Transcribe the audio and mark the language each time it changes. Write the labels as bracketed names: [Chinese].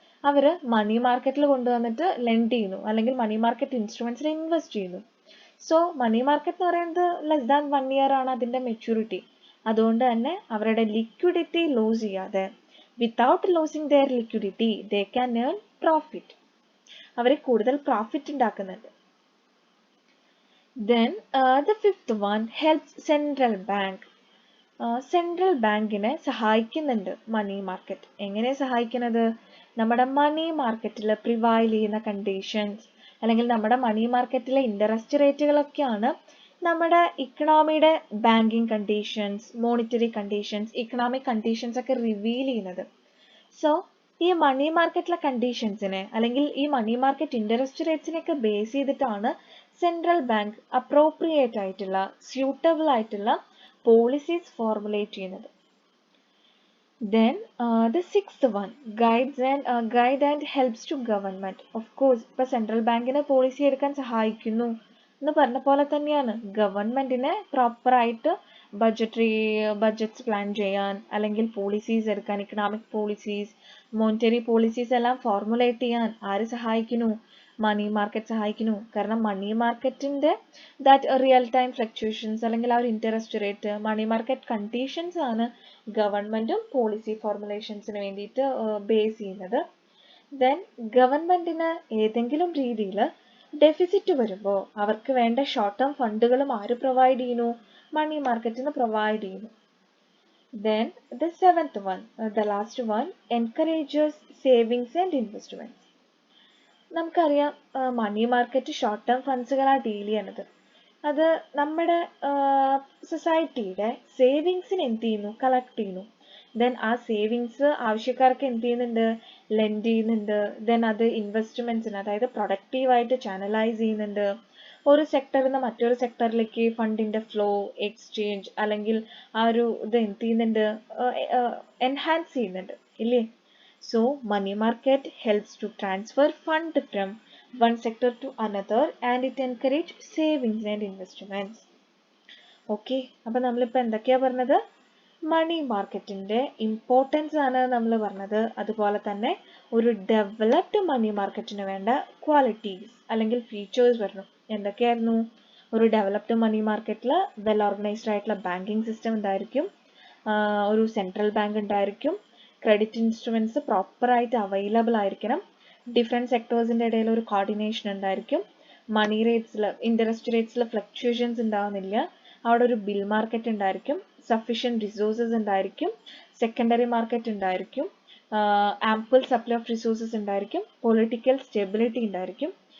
[Malayalam] അവര് മണി മാർക്കറ്റിൽ കൊണ്ടുവന്നിട്ട് ലെൻഡ് ചെയ്യുന്നു, അല്ലെങ്കിൽ മണി മാർക്കറ്റ് ഇൻസ്ട്രുമെന്റ്സിൽ ഇൻവെസ്റ്റ് ചെയ്യുന്നു. സോ മണി മാർക്കറ്റ് എന്ന് പറയുന്നത് ലെസ് ദാൻ 1 year ആണ് അതിന്റെ മെച്യൂരിറ്റി. അതുകൊണ്ട് തന്നെ അവരുടെ ലിക്വിഡിറ്റി ലോസ് ചെയ്യാതെ, [English] Without losing their liquidity they can earn profit. [Malayalam] അവർ കൂടുതൽ പ്രോഫിറ്റ് ഉണ്ടാക്കുന്നുണ്ട്. [English] Then the fifth one helps central bank. [Malayalam] Central ബാങ്കിനെ സഹായിക്കുന്നുണ്ട് മണി മാർക്കറ്റ്. എങ്ങനെ സഹായിക്കുന്നത്? നമ്മുടെ മണി മാർക്കറ്റിൽ പ്രിവൈൽ ചെയ്യുന്ന കണ്ടീഷൻസ് അല്ലെങ്കിൽ നമ്മുടെ മണി മാർക്കറ്റിലെ ഇൻട്രസ്റ്റ് റേറ്റുകളൊക്കെയാണ് നമ്മുടെ ഇക്കണോമിയുടെ banking conditions, monetary conditions, economic conditions ഒക്കെ റിവീൽ ചെയ്യുന്നത്. സോ ഈ മണി മാർക്കറ്റിലെ കണ്ടീഷൻസിനെ അല്ലെങ്കിൽ ഈ മണി മാർക്കറ്റ് ഇൻട്രസ്റ്റ് റേറ്റ്സിനെയൊക്കെ ബേസ് ചെയ്തിട്ടാണ് സെൻട്രൽ ബാങ്ക് അപ്രോപ്രിയേറ്റ് ആയിട്ടുള്ള, സ്യൂട്ടബിൾ ആയിട്ടുള്ള പോളിസീസ് ഫോർമുലേറ്റ് ചെയ്യുന്നത്. [English] Then the sixth one, guide and helps to government. [Malayalam] Of course, ഇപ്പൊ സെൻട്രൽ ബാങ്കിനെ പോളിസി എടുക്കാൻ സഹായിക്കുന്നു എന്ന് പറഞ്ഞ പോലെ തന്നെയാണ് ഗവൺമെന്റിനെ പ്രോപ്പറായിട്ട് ബഡ്ജറ്റ്സ് പ്ലാൻ ചെയ്യാൻ, അല്ലെങ്കിൽ പോളിസീസ് എടുക്കാൻ, ഇക്കണോമിക് പോളിസീസ്, മോണിറ്ററി പോളിസീസ് എല്ലാം ഫോർമുലേറ്റ് ചെയ്യാൻ ആര് സഹായിക്കുന്നു? മണി മാർക്കറ്റ് സഹായിക്കുന്നു. കാരണം മണി മാർക്കറ്റിന്റെ ദാറ്റ് റിയൽ ടൈം ഫ്ലക്ച്വേഷൻസ് അല്ലെങ്കിൽ ആ ഒരു interest rate, money market conditions ആണ് ഗവൺമെന്റും പോളിസി ഫോർമുലേഷൻസിന് വേണ്ടിയിട്ട് ബേസ് ചെയ്യുന്നത്. ദെൻ ഗവൺമെന്റിന് ഏതെങ്കിലും രീതിയിൽ ഡെഫിസിറ്റ് വരുമ്പോൾ അവർക്ക് വേണ്ട ഷോർട്ട് ടേം ഫണ്ടുകളും ആര് പ്രൊവൈഡ് ചെയ്യുന്നു? മണി മാർക്കറ്റിന് പ്രൊവൈഡ് ചെയ്യുന്നു. [English] Then the seventh one, the last one, encourages savings and investments. [Malayalam] നമുക്കറിയാം money market short term ഫണ്ട്സുകളാണ് deal ചെയ്യണത്. അത് നമ്മുടെ സൊസൈറ്റിയുടെ സേവിങ്സിന് എന്ത് ചെയ്യുന്നു? കളക്ട് ചെയ്യുന്നു. ദെൻ ആ സേവിങ്സ് ആവശ്യക്കാർക്ക് എന്ത് ചെയ്യുന്നുണ്ട്? ലെൻഡ് ചെയ്യുന്നുണ്ട്. ദെൻ അത് ഇൻവെസ്റ്റ്മെന്റ്സിന്, അതായത് പ്രൊഡക്റ്റീവായിട്ട് ചാനലൈസ് ചെയ്യുന്നുണ്ട്. ഒരു സെക്ടറിൽ നിന്ന് മറ്റൊരു സെക്ടറിലേക്ക് ഫണ്ടിന്റെ ഫ്ലോ, എക്സ്ചേഞ്ച് അല്ലെങ്കിൽ ആ ഒരു ഇത് എന്ത് ചെയ്യുന്നുണ്ട്? എൻഹാൻസ് ചെയ്യുന്നുണ്ട് ഇല്ലേ? [English] So money market helps to transfer fund from one sector to another and it encourage savings and investments. [Malayalam] Okay, അപ്പോൾ നമ്മളിപ്പോൾ എന്തൊക്കെയാ പറഞ്ഞത്? മണി മാർക്കറ്റിന്റെ ഇമ്പോർട്ടൻസ് ആണ് നമ്മൾ പറഞ്ഞത്. അതുപോലെ തന്നെ ഒരു ഡെവലപ്ഡ് മണി മാർക്കറ്റിന് വേണ്ട ക്വാളിറ്റീസ് അല്ലെങ്കിൽ ഫീച്ചേഴ്സ് പറഞ്ഞു. എന്തൊക്കെയായിരുന്നു? ഒരു ഡെവലപ്ഡ് മണി മാർക്കറ്റിൽ വെൽ ഓർഗനൈസ്ഡ് ആയിട്ടുള്ള ബാങ്കിങ് സിസ്റ്റം ഉണ്ടായിരിക്കും, ഒരു സെൻട്രൽ ബാങ്ക് ഉണ്ടായിരിക്കും, ക്രെഡിറ്റ് ഇൻസ്ട്രുമെന്റ്സ് പ്രോപ്പറായിട്ട് അവൈലബിൾ ആയിരിക്കണം, ഡിഫറെൻറ്റ് സെക്ടേഴ്സിൻ്റെ ഇടയിൽ ഒരു കോർഡിനേഷൻ ഉണ്ടായിരിക്കും, മണി റേറ്റ്സിൽ, ഇൻട്രസ്റ്റ് റേറ്റ്സിൽ ഫ്ലക്ച്വേഷൻസ് ഉണ്ടാവുന്നില്ല, അവിടെ ഒരു ബിൽ മാർക്കറ്റ് ഉണ്ടായിരിക്കും, സഫിഷ്യൻറ്റ് റിസോഴ്സസ് ഉണ്ടായിരിക്കും, സെക്കൻഡറി മാർക്കറ്റ് ഉണ്ടായിരിക്കും, ആംപിൾ സപ്ലൈ ഓഫ് റിസോഴ്സസ് ഉണ്ടായിരിക്കും, പൊളിറ്റിക്കൽ സ്റ്റെബിലിറ്റി ഉണ്ടായിരിക്കും.